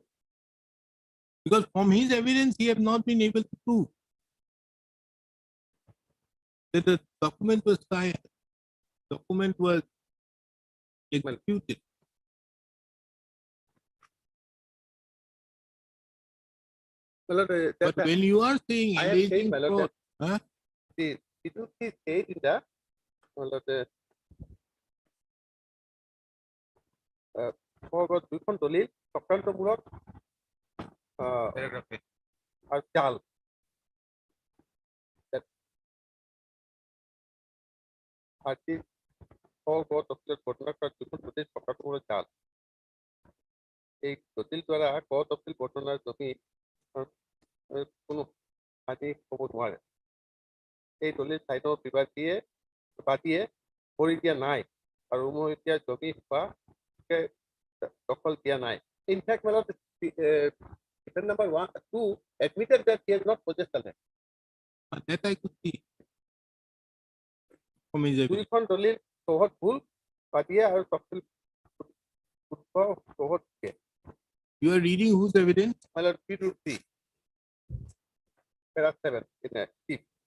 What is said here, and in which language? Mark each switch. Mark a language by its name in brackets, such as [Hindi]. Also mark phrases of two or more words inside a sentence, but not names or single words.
[English] Because from his evidence, he have not been able to prove that the document was signed, document was executed. Well, But when you are saying I have said, alleging my lord, fraud, huh? it will be said in the [Assamese] দুইখন দলিল চক্ৰান্তমূলক আৰু জাল আজি ঘটনা দুখন দলিল চক্ৰান্তমূলক জাল এই দলিল দ্বাৰা ক তফচিল বৰ্ণনাৰ জমি কোনো আজি হ'ব নোৱাৰে এই দলিল চাইনৰ বিবাদীয়ে কৰি দিয়া নাই আৰু উমৈহতীয়া জমি বা দখল দিয়া নাই [English] in fact my lord defendant number 2 admitted that he has not possessed the land That I could see from his evidence. [Assamese] দুইখন দলিল চৌহদ ভুল বাদীয়ে আৰু তফচিল শুদ্ধ চৌহদ দিয়ে [English] You are reading whose evidence? my lord P2C para 7 in a chief